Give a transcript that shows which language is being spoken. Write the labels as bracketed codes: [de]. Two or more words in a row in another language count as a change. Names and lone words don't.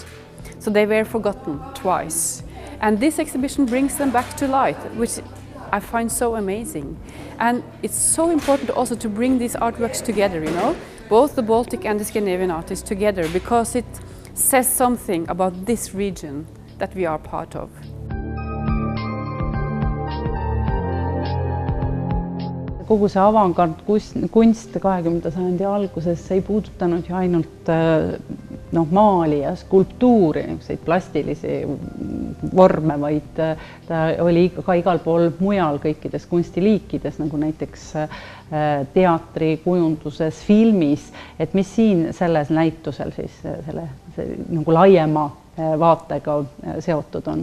[en] So they were forgotten twice. And this exhibition brings them back to light, which I find so amazing. And it's so important also to bring these artworks together, you know, both the Baltic and the Scandinavian artists together, because it says something about this region that we are part of. [et] Kogu see avangardkunst 20. sajandi alguses ei puudutanud ju ainult maali ja skulptuuri, niisuguseid plastilisi vorme, vaid ta oli ka igal pool mujal kõikides kunstiliikides, nagu näiteks teatri, kujunduses, filmis, et mis siin selles näitusel siis nagu laiema vaatega seotud on?